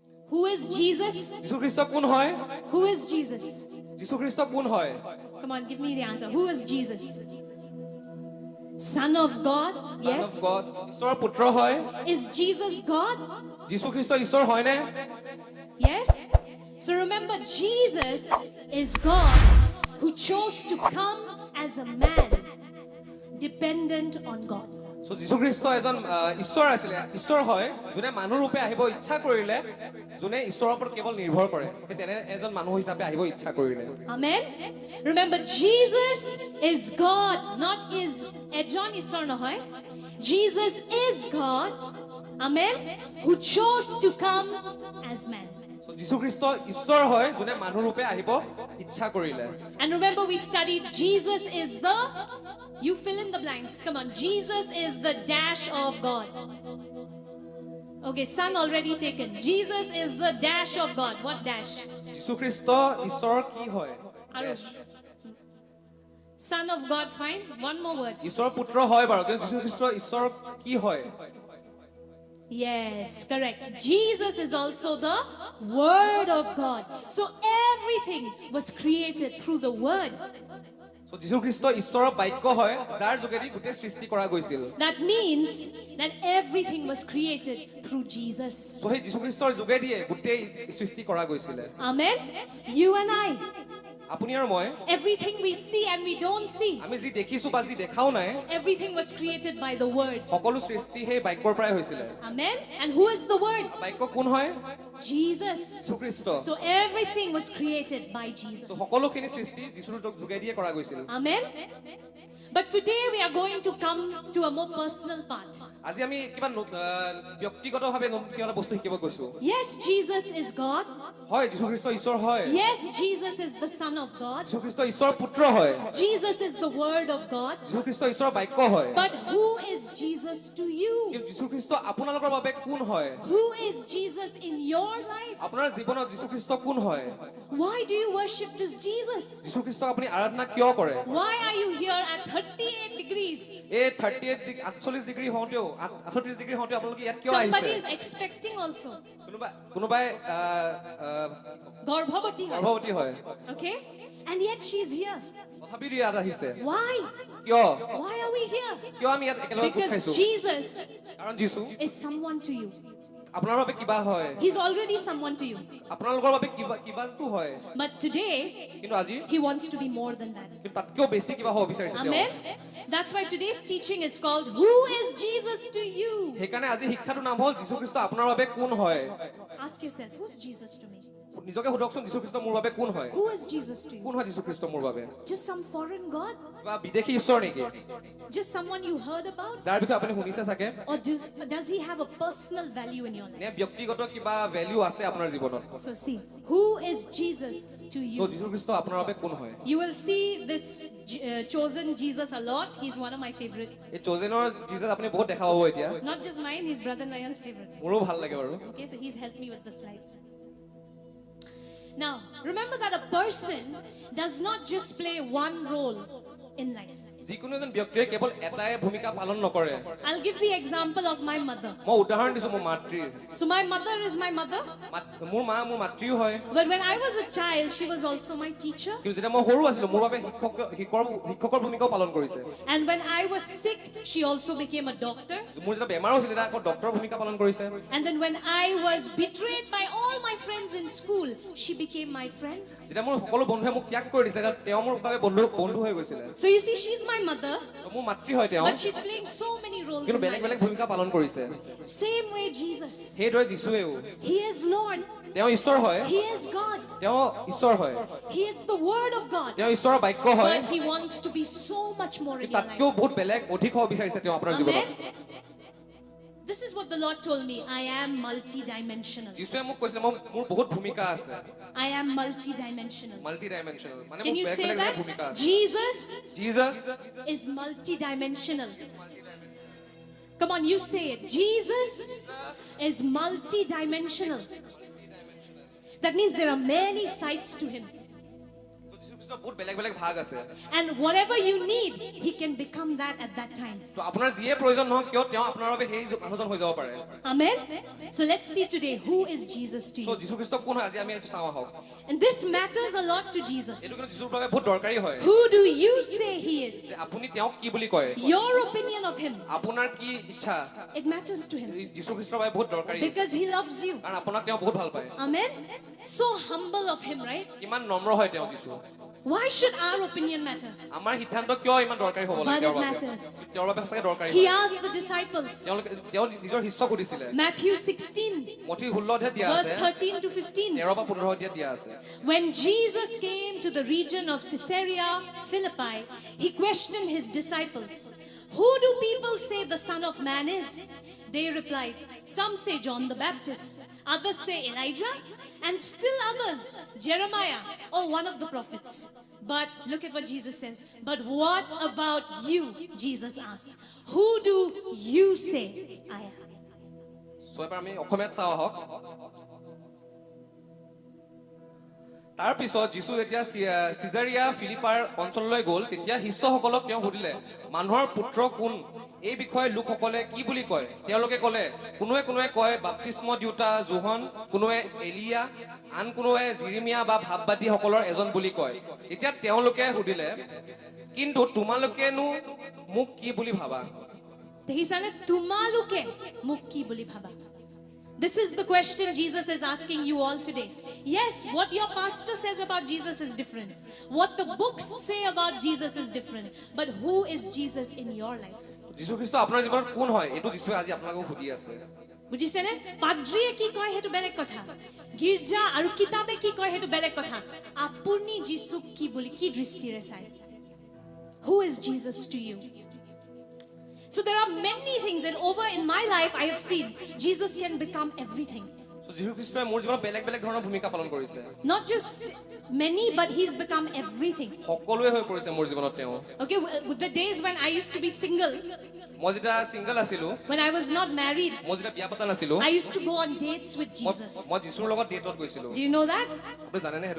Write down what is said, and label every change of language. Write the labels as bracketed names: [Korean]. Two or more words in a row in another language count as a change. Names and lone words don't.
[English] Who is Jesus? [Assamese] যীশু খ্ৰীষ্ট কোন হয়? [English] Who is Jesus? [Assamese] যীশু খ্ৰীষ্ট কোন হয়? [English] Come on, give me the answer. Who is Jesus? Son of God? Son Yes. of God. [Assamese] ঈশ্বৰৰ পুত্ৰ হয়? [English] Is Jesus God? [Assamese] যীশু খ্ৰীষ্ট ঈশ্বৰ হয়নে? [English] Yes. So remember, Jesus is God who chose to come as a man, dependent on God. [Assamese] So যীশু খ্ৰীষ্ট এজন ঈশ্বৰ আছিলে, ঈশ্বৰ হয় যোনে মানুহ ৰূপে আহিব ইচ্ছা কৰিলে, যোনে ঈশ্বৰৰ ওপৰত কেৱল নিৰ্ভৰ কৰে, তেনে এজন মানুহ হিচাপে আহিব ইচ্ছা কৰিলে। [English] Amen. Remember, Jesus is God, not is [Assamese] এজন ঈশ্বৰ নহয়. [English] Jesus is God, amen, who chose to come as man. [Assamese] So যীশু খ্ৰীষ্ট ঈশ্বৰ হয় যোনে মানুহ ৰূপে আহিব ইচ্ছা কৰিলে। [English] And remember, we studied Jesus is the, you fill in the blanks. Come on, Jesus is the dash of God. Okay, son already taken. Jesus is the dash of God. What dash? [Assamese] যীশু খ্ৰীষ্ট ঈশ্বৰ কি হয়? [English] Dash. Son of God, fine. One more word. [Assamese] ঈশ্বৰৰ পুত্ৰ হয় বাৰু, কিন্তু যীশু খ্ৰীষ্ট ঈশ্বৰ কি হয়? [English] Yes, correct. Jesus is also the Word of God. So everything was created through the Word. [Assamese] So যীশু খ্ৰীষ্ট ঈশ্বৰৰ বাক্য হয়, যাৰ যোগেদি গোটেই সৃষ্টি কৰা গৈছিল। [English] That means that everything was created through Jesus. [Assamese] So সেই যীশু খ্ৰীষ্টৰ যোগেদিয়ে গোটেই সৃষ্টি কৰা গৈছিল। [English] Amen. You and I. [Assamese] আপুনি আৰু মই, [English] Everything we see and we don't see. [Assamese] আমি যি দেখিছো বা যি দেখাও নাই, [English] Everything was created by the Word. [Assamese] সকলো সৃষ্টি সেই বাক্যৰ পৰাই হৈছিল। [English] Amen. And who is the Word? [Assamese] বাক্য কোন হয়? [English] Jesus. [Assamese] যীশু খ্ৰীষ্ট। [English] So everything was created by Jesus. So [Assamese] সকলোখিনি সৃষ্টি যীশুৰ যোগেদিয়ে কৰা গৈছিল। [English] Amen. But today we are going to come to a more personal part. [Assamese] আজি আমি কিবা ব্যক্তিগতভাৱে কিবা বস্তু শিকিব গৈছো। [English] Yes, Jesus is God. [Assamese] হয়, যীশু খ্ৰীষ্ট ঈশ্বৰ হয়। [English] Yes, Jesus is the Son of God. [Assamese] যীশু খ্ৰীষ্ট ঈশ্বৰৰ পুত্ৰ হয়। [English] Jesus is the Word of God. [Assamese] যীশু খ্ৰীষ্ট ঈশ্বৰৰ বাক্য হয়। [English] But who is Jesus to you? [Assamese] কিন্তু যীশু খ্ৰীষ্ট আপোনালোকৰ বাবে কোন হয়? [English] Who is Jesus in your life? [Assamese] আপোনাৰ জীৱনত যীশু খ্ৰীষ্ট কোন হয়? [English] Why do you worship this Jesus? [Assamese] যীশু খ্ৰীষ্টক আপুনি আৰাধনা কিয় কৰে? [English] Why are you here at 38 degrees? [Assamese] এই 48 ডিগ্ৰী হওঁতেও 38 ডিগ্ৰী হওঁতেও আপোনালোকে ইয়াত কিয় আহিছে? [English] Somebody is expecting also. [Assamese] কোনোবাই গৰ্ভৱতী হয়। [English] Okay? And yet she is here. [Assamese] তথাপিও ইয়াত আহিছে। [English] Why? [Assamese] কিয়? [English] Why are we here? [Assamese] কিয় আমি ইয়াত একেলগে গোট খাইছো? [English] Because Jesus [Assamese] কাৰণ যীশু [English] is someone to you. [Assamese] আপোনাৰ বাবে কিবা হয়। [English] He's already someone to you. [Assamese] আপোনালোকৰ বাবে কিবাটো হয়। [English] But today, [Assamese] কিন্তু আজি [English] he wants to be more than that. [Assamese] কিন্তু তাতকেও বেছি কিবা হ'ব বিচাৰিছে তেওঁ। [English] Amen. That's why today's teaching is called Who is Jesus to you? [Assamese] সেইকাৰণে আজি শিক্ষাটোৰ নাম হ'ল যীশু খ্ৰীষ্ট আপোনাৰ বাবে কোন হয়? [English] Ask yourself, who's Jesus to me? [Assamese] নিজকে সুধকচোন, যীশু খ্ৰীষ্ট মোৰ বাবে কোন হয়? [English] Who is Jesus to you? [Assamese] কোন হয় যীশু খ্ৰীষ্ট মোৰ বাবে? [English] Just some foreign God? [Assamese] বা বিদেশী ঈশ্বৰ নেকি? [English] Just someone you heard about? [Assamese] যাৰ বিষয়ে আপুনি শুনিছে চাগে? [English] Or does he have a personal value in your life? [Assamese] নে ব্যক্তিগত কিবা ভ্যালু আছে আপোনাৰ জীৱনত? [English] So see, who is Jesus to [Assamese] তো [English] you? [Assamese] যীশু খ্ৰীষ্ট আপোনাৰ বাবে কোন হয়? [English] You will see this chosen Jesus a lot. He's one of my favorite. [Assamese] এই চোজেনৰ জিজাস আপুনি বহুত দেখা পাব এতিয়া। [English] Not just mine, he's brother Nayan's favorite. [Assamese] মোৰো ভাল লাগে বাৰু। [English] Okay, so he's helped me with the slides. Now, remember that a person does not just play one role in life. [Assamese] যিকোনো এজন ব্যক্তিয়ে কেৱল এটাই ভূমিকা পালন নকৰে। [English] I'll give the example of my mother. [Assamese] মই উদাহৰণ দিছো মোৰ মাতৃৰ। [English] So my mother is my mother. [Assamese] মোৰ মা মোৰ মাতৃও হয়। [English] But when I was a child, she was also my teacher. [Assamese] কিন্তু যেতিয়া মই সৰু আছিলো মোৰ বাবে শিক্ষকৰ ভূমিকাও পালন কৰিছে। [English] And when I was sick, she also became a doctor. [Assamese] মোৰ যেতিয়া বেমাৰ হৈছিল তেতিয়া আকৌ ডক্টৰৰ ভূমিকা পালন কৰিছে। [English] And then when I was betrayed by all my friends in school, she became my friend. [Assamese] যেতিয়া মোৰ সকলো বন্ধুৱে মোক ত্যাগ কৰি দিছিলে তেওঁ মোৰ বাবে বন্ধু হৈ গৈছিল। [English] So you see, she's my mother. [Assamese] মোৰ মাতৃ হয় তেওঁ। [English] But she's playing so many roles. [Assamese] কিন্তু [English] in my [Assamese] বেলেগ বেলেগ [English] life. [Assamese] ভূমিকা পালন কৰিছে। [English] Same way Jesus. [Assamese] সেইদৰে যীশুৱেও। [English] He is Lord. [Assamese] তেওঁ ঈশ্বৰ হয়। [English] He is God. [Assamese] তেওঁ ঈশ্বৰ হয়। [English] He is the Word of God. [Assamese] তেওঁ ঈশ্বৰৰ বাক্য হয়। [English] But he wants to be so much more in your [Assamese] তাতকেও [English] life. [Assamese] বহুত বেলেগ অধিক হ'ব বিচাৰিছে তেওঁ আপোনাৰ জীৱনত। [English] Amen. This is what the Lord told me. I am multi-dimensional. [Assamese] যীশুৱে মোক কৈছে মোৰ বহুত ভূমিকা আছে। [English] I am multi-dimensional. multi dimensional [Assamese] মানে [English] Can [Assamese] মোৰ [English] you [Assamese] বেলেগ [English] say [Assamese] বেলেগ [English] that? [Assamese] ভূমিকা আছে। [English] Jesus Jesus is multi-dimensional. Come on, you say it. Jesus is multi-dimensional. That means there are many sides to him. [Assamese] খ্ৰীষ্টৰ বহুত বেলেগ বেলেগ ভাগ আছে [English] And whatever you need, he can become that at that time. [Assamese] তো আপোনাৰ যিয়ে প্ৰয়োজন নহওক কিয় তেওঁ আপোনাৰ বাবে সেই মানুহজন হৈ যাব পাৰে [English] Amen. So let's see today, who is Jesus to [Assamese] তো [English] you? [Assamese] যীশু খ্ৰীষ্ট কোন হয় আজি আমি এইটো চাওঁ আহক [English] And this matters a lot to Jesus. [Assamese] এইটো কিন্তু যীশুৰ বাবে বহুত দৰকাৰী হয় [English] Who do you say he is? [Assamese] যে আপুনি তেওঁক কি বুলি কয় [English] Your opinion of him, [Assamese] আপোনাৰ কি ইচ্ছা [English] it matters to him [Assamese] যীশু খ্ৰীষ্টৰ বাবে বহুত দৰকাৰী [English] because he loves you. [Assamese] কাৰণ আপোনাক তেওঁ বহুত ভাল পায় [English] Amen. So humble of him, right? [Assamese] কিমান নম্ৰ হয় তেওঁ যীশু [English] Why should our opinion matter? [Assamese] আমাৰ সিদ্ধান্ত কিয় ইমান দৰকাৰী হ'ব [English] But [Assamese] লাগে [English] it [Assamese] তেওঁৰ বাবে [English] matters. [Assamese] তেওঁৰ বাবে সঁচাকৈ দৰকাৰী [English] He [Assamese] হয় [English] asked the disciples, [Assamese] তেওঁ নিজৰ শিষ্যক সুধিছিলে [English] Matthew 16, [Assamese] মঠি 16 দিয়া [English] verse [Assamese] আছে [English] 13 to 15. [Assamese] 13 বা 15 দিয়া আছে [English] When Jesus came to the region of Caesarea Philippi, he questioned his disciples, "Who do people say the Son of Man is?" They replied, "Some say John the Baptist, others say Elijah, and still others, Jeremiah or one of the prophets." But look at what Jesus says. "But what about you?" Jesus asked. "Who do you say I am?" [Assamese] সো এবাৰ আমি অসমীয়াত চাওঁ আহক তাৰ পিছত যীশু যেতিয়া চিজাৰিয়া ফিলিপাৰ অঞ্চললৈ গ'ল তেতিয়া শিষ্যসকলক তেওঁ সুধিলে মানুহৰ পুত্ৰ কোন এই বিষয়ে লোকসকলে কি বুলি কয় তেওঁলোকে ক'লে কোনোৱে কোনোৱে কয় বাপ্তিস্ম দিওঁতা যোহন কোনোৱে এলিয়া আন কোনোৱে জিৰিমিয়া বা ভাৱবাদীসকলৰ এজন বুলি কয় এতিয়া তেওঁলোকে সুধিলে কিন্তু তোমালোকেনো মোক কি বুলি ভাবা [English] He said, [Assamese] "তোমালোকে মোক কি বুলি ভাবা." [English] This is the question Jesus is asking you all today. Yes, what your pastor says about Jesus is different. What the books say about Jesus is different. But who is Jesus in your life? [Assamese] যীশু খ্ৰীষ্ট আপোনাৰ জীৱনত কোন হয় এইটো যীশুৱে আজি আপোনালোকক সুধি আছে বুজিছে নে পাদ্ৰীয়ে কি কয় হেতু বেলেগ কথা গিৰ্জা আৰু কিতাবে কি কয় হেতু বেলেগ কথা আপুনি যীশুক কি বুলি কি দৃষ্টিৰে চাই [English] Who is Jesus to you? So there are many things, and over in my life I have seen Jesus can become everything. [Assamese] So যীশু খ্ৰীষ্টই মোৰ জীৱনত বেলেগ বেলেগ ধৰণৰ ভূমিকা পালন কৰিছে [English] Not just many, but he's become everything. [Assamese] সকলোৱে হৈ পৰিছে মোৰ জীৱনত তেওঁ [English] Okay, with the days when I used to be single, [Assamese] মই যেতিয়া সিঙ্গল আছিলো [English] when I was not married, [Assamese] মই যেতিয়া বিয়া পতা নাছিলো [English] I used to go on dates with Jesus. [Assamese] মই যীশুৰ লগত ডেটত গৈছিলো [English] Do you know that? [Assamese] আপুনি জানে নে হেতু